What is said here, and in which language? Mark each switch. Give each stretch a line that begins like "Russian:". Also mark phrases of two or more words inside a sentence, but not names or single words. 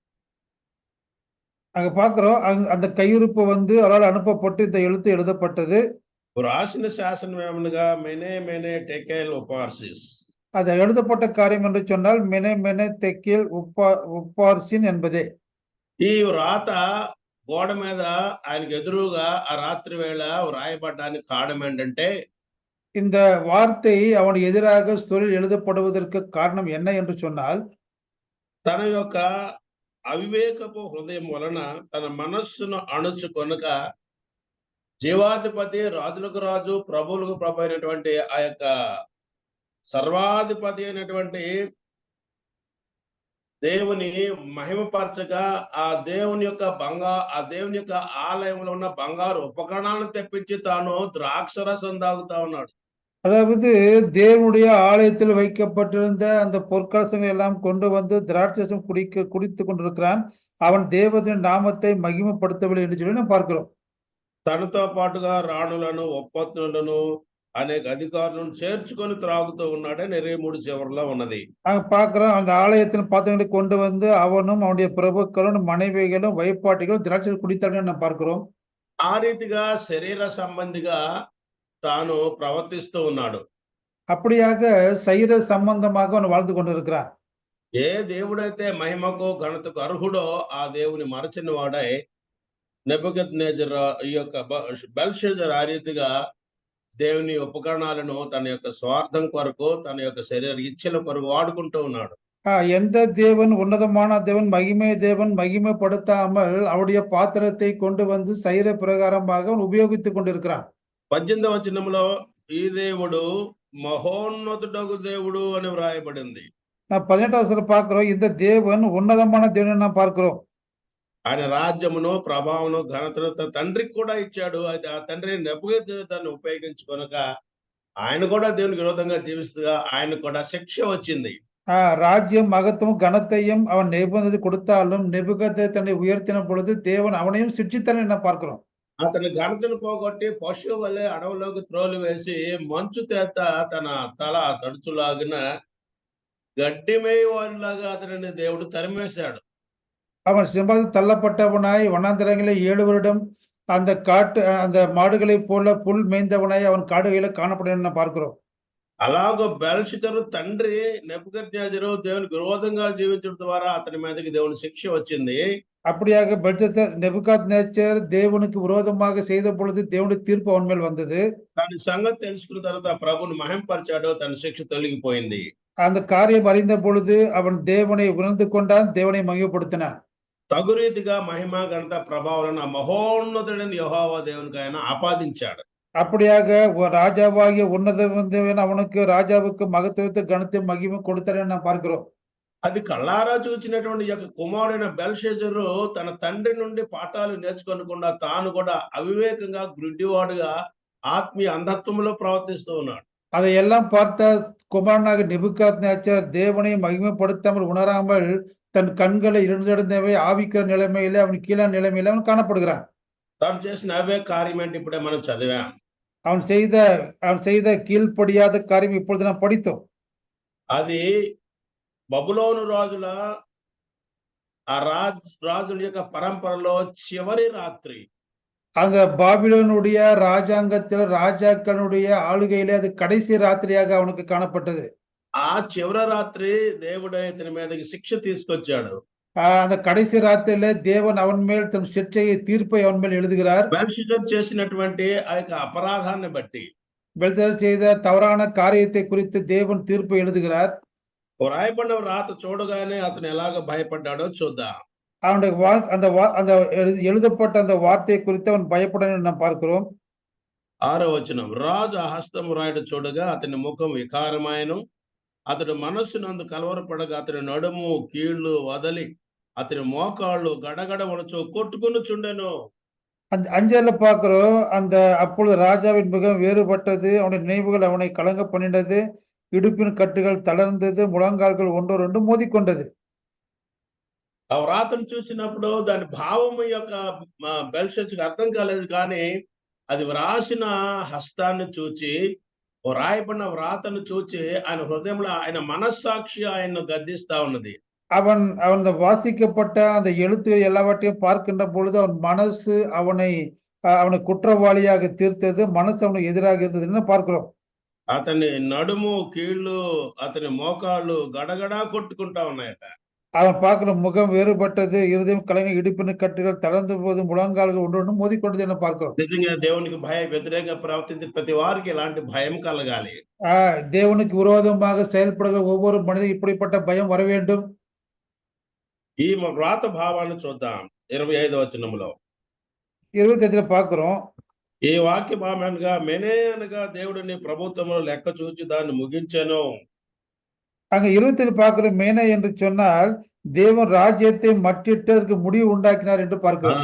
Tamil: அங்க பார்க்கிறோம் அந்த கையிருப்பு வந்து அவரால் அனுப்பப்பட்டு இந்த எழுத்து எழுதப்பட்டது.
Telugu: వ్రాసిన శాసనం ఏమనగా మెనే టెకేల్ ఉపార్సిస్.
Tamil: அது எழுதப்பட்ட காரியம் என்று சொன்னால் மெனே மெனே தெக்கில் உப்பார்சின் என்பதே.
Telugu: ఈ వ్రాత గోడ మీద ఆయనకు ఎదురుగా ఆ రాత్రి వేళ వ్రాయబడడానికి కారణం ఏంటంటే,
Tamil: இந்த வார்த்தை அவனுக்கு எதிராக ஸ்தோலில் எழுதப்படுவதற்கு காரணம் என்ன என்று சொன்னால்,
Telugu: తన యొక్క అవివేకపు హృదయం వలన తన మనస్సును అణుచుకొనక జీవాధిపతి, రాజులకు రాజు, ప్రభువులకు ప్రభు అయినటువంటి ఆ యొక్క సర్వాధిపతి అయినటువంటి దేవుని మహిమపరచగా ఆ దేవుని యొక్క ఆలయంలో ఉన్న బంగారు ఉపకరణాలను తెప్పించి తాను ద్రాక్షరసం తాగుతా ఉన్నాడు.
Tamil: அதாவது தேவனுடைய ஆலயத்தில் வைக்கப்பட்டிருந்த அந்த பொற்கலசங்களை எல்லாம் கொண்டு வந்து திராட்சரசம் குடித்துக் கொண்டிருக்கிறான். அவன் தேவனின் நாமத்தை மகிமைப்படுத்தவில்லை என்று சொல்லி நாம் பார்க்கிறோம்.
Telugu: తనతో పాటుగా రాణులను, ఒప్పందులను, అనేక అధికారులను చేర్చుకొని త్రాగుతూ ఉన్నాడని 23 చివరిలో ఉన్నది.
Tamil: நாங்க பார்க்கிறோம், அந்த ஆலயத்தின் பாத்திரங்களை கொண்டு வந்து அவனும் அவனுடைய பிரபுக்களும் மனைவிகளும் வைப்பாட்டிகளும் திராட்சை குடித்தார்கள் நாம் பார்க்கிறோம்.
Telugu: ఆ రీతిగా శరీర సంబంధిగా తాను ప్రవర్తిస్తూ ఉన్నాడు.
Tamil: அப்படியாக சரீர சம்பந்தமாக அவன் வாழ்ந்து கொண்டிருக்கிறான்.
Telugu: ఏ దేవుడైతే మహిమకు ఘనతకు అర్హుడో ఆ దేవుని మరచిన వాడై నెబుకద్నెజర్ ఈ యొక్క బెల్షజర్ ఆ రీతిగా దేవుని ఉపకరణాలను తన యొక్క స్వార్థం కొరకు, తన యొక్క శరీర ఇచ్ఛల కొరకు వాడుకుంటూ ఉన్నాడు.
Tamil: எந்த தேவன் உன்னதமான தேவன் மகிமைப்படுத்தாமல் அவருடைய பாத்திரத்தை கொண்டு வந்து சரீர பிரகாரமாக அவன் உபயோகித்துக் கொண்டிருக்கிறான்.
Telugu: 18వ వచనంలో ఈ దేవుడు మహోన్నతుడగు దేవుడు అని వ్రాయబడింది.
Tamil: நான் 18வது வசனத்துல பார்க்கிறோம், இந்த தேவன் உன்னதமான தேவன் நாம் பார்க்கிறோம்.
Telugu: ఆయన రాజ్యమును, ప్రభావమును, ఘనతను తన తండ్రికి కూడా ఇచ్చాడు. అయితే ఆ తండ్రి నెబుకద్నెజరును ఉపయోగించుకొనక ఆయన కూడా దేవునికి విరోధంగా జీవిస్తగా ఆయన కూడా శిక్ష వచ్చింది.
Tamil: ராஜ்யம் மகத்துவம் கனத்தையும் அவன் நிபந்தனை கொடுத்தாலும் நெபுகத்தை தன்னை உயர்த்தின பொழுது தேவன் அவனையும் சிட்சித்தானே நாம் பார்க்கிறோம்.
Telugu: అతని ఘనతను పోగొట్టి పశువు వలె అడవులోకి త్రోలు వేసి మంచు చేత తన తల తడుచులాగిన గడ్డి మేయవాడిలాగా అతనిని దేవుడు తరిమేశాడు.
Tamil: அவன் சிம்மாசனத்தில் தள்ளப்பட்டவனாய் வனாந்தரங்களில் 7 வருடம் அந்த மாடுகளைப் போல புல் மேய்ந்தவனாய் அவன் காடுகளில காணப்படுகிறான் நாம் பார்க்கிறோம்.
Telugu: అలాగో బెల్షజరు తండ్రి నెబుకద్నెజరు దేవునికి విరోధంగా జీవించడం ద్వారా అతని మీదకి దేవుని శిక్ష వచ్చింది.
Tamil: அப்படியாக நெபுகாத்நேச்சர் தேவனுக்கு விரோதமாக செய்த பொழுது தேவனுடைய தீர்ப்பு அவன் மேல் வந்தது.
Telugu: దాని సంగతి తెలుసుకున్న తర్వాత ప్రభువుని మహింపరిచాడు, తన శిక్ష తొలగిపోయింది.
Tamil: அந்த காரியம் அறிந்த பொழுது அவன் தேவனை உணர்ந்து கொண்டான், தேவனை மகிமைப்படுத்தினான்.
Telugu: తగు రీతిగా మహిమ, ఘనత, ప్రభావాలను మహోన్నతుడైన యెహోవా దేవునికి ఆయన ఆపాదించాడు.
Tamil: அப்படியாக ராஜாவாகிய உன்னதவன் அவனுக்கு ராஜாவுக்கு மகத்துவத்தை கனத்தை மகிமை கொடுத்தாரని நாம் பார்க்கிறோம்.
Telugu: అది కళ్ళారా చూచినటువంటి యొక్క కుమారుడైన బెల్షజరు తన తండ్రి నుండి పాఠాలు నేర్చుకోనకుండా తాను కూడా అవివేకంగా, గుడ్డివాడుగా, ఆత్మీయ అంధత్వంలో ప్రవర్తిస్తూ ఉన్నాడు.
Tamil: அதையெல்லாம் பார்த்த குமாரனாக நெபுகாத்நேச்சர் தேவனை மகிமைப்படுத்தாமல் உணராமல் தன் கண்களை இருந்தவை ஆவிக்கிற நிலைமையில அவன் கீழான நிலைமையில அவன் காணப்படுகிறான்.
Telugu: తాను చేసిన అవే కార్యం ఏంటి ఇప్పుడే మనం చదివాం.
Tamil: அவன் செய்த கீழ்ப்படியாத காரியம் இப்பொழுது நாம் படித்தோம்.
Telugu: అది బబులోను రాజుల ఆ రాజుల యొక్క పరంపరలో చివరి రాత్రి.
Tamil: அந்த பாபிலோனுடைய ராஜாங்கத்தில் ராஜாக்களுடைய ஆளுகையிலே அது கடைசி ராத்திரியாக அவனுக்கு காணப்பட்டது.
Telugu: ఆ చివరి రాత్రి దేవుడు ఇతని మీదకి శిక్ష తీసుకొచ్చాడు.
Tamil: அந்த கடைசி ராத்திரியில தேவன் அவன் மேல் தன் சிட்சையை தீர்ப்பை அவன் மேல் எழுதுகிறார்.
Telugu: బెల్షజర్ చేసినటువంటి ఆ యొక్క అపరాధాన్ని బట్టి,
Tamil: பெல்ஷாத்சார் செய்த தவறான காரியத்தை குறித்து தேவன் தீர்ப்பை எழுதுகிறார்.
Telugu: రాయబడిన రాత చూడగానే అతను ఎలాగ భయపడ్డాడో చూద్దాం.
Tamil: அவனுடைய அந்த எழுதப்பட்ட அந்த வார்த்தையை குறித்து அவன் பயப்படன்னு நாம் பார்க்கிறோம்.
Telugu: 6వ వచనం, రాజు ఆ హస్తము రాయట చూడగా అతని ముఖం వికారమాయను, అతడు మనస్సునందు కలవరపడగా అతని నడుము కీళ్లు వదలి అతని మోకాళ్ళు గడగడ వణుచు కొట్టుకొనుచుండెను.
Tamil: அந்த அஞ்சல்ல பார்க்கிறோம், அப்பொழுது ராஜாவின் முகம் வேறுபட்டது, அவனுடைய நினைவுகள் அவனை கலங்க பண்ணினது, இடுப்பின் கட்டுகள் தளர்ந்தது, முழங்கால்கள் ஒன்றோடொன்று மோதிக்கொண்டது.
Telugu: ఆ వ్రాతను చూసినప్పుడు దాని భావం యొక్క బెల్షజర్‌కి అర్థం కాలేదు, కానీ అది వ్రాసిన హస్తాన్ని చూచి, రాయబడిన వ్రాతను చూచి ఆయన హృదయంలో ఆయన మనస్సాక్షి ఆయన్ను గద్దిస్తా ఉన్నది.
Tamil: அவன் வாசிக்கப்பட்ட அந்த எழுத்து எல்லாவற்றையும் பார்க்கின்ற பொழுது அவன் மனசு அவனை குற்றவாளியாக தீர்த்தது, மனசு அவனுக்கு எதிராக இருந்ததுன்னு பார்க்கிறோம்.
Telugu: అతని నడుము, కీళ్ళు, అతని మోకాళ్ళు గడగడా కొట్టుకుంటా ఉన్నాయట.
Tamil: அவன் பார்க்கிற முகம் வேறுபட்டது, இருதயம் கலங்கி, இடுப்பின் கட்டுகள் தளர்ந்து போது, முழங்கால்கள் ஒன்றொன்று மோதிக்கொண்டது என பார்க்கிறோம்.
Telugu: నిజంగా దేవునికి వ్యతిరేకంగా ప్రవర్తించే ప్రతి వారికి ఇలాంటి భయం కలగాలి.
Tamil: தேவனுக்கு விரோதமாக செயல்படுகிற ஒவ்வொரு மனிதன் இப்படிப்பட்ட பயம் வர வேண்டும்.
Telugu: ఈ వ్రాత భావాన్ని చూద్దాం 25వ వచనంలో.
Tamil: 25 பார்க்கிறோம்.
Telugu: ఈ వాక్య భావం అనగా మెనే అనగా దేవుడు నీ ప్రభుత్వంలో లెక్క చూచి దాన్ని ముగించెను.
Tamil: அங்க 27 பார்க்கிறோம். மேனே என்று சொன்னால் தேவன் ராஜ்யத்தை மட்டிட்டதற்கு முடிவு உண்டாக்கினார் என்று பார்க்கிறோம்.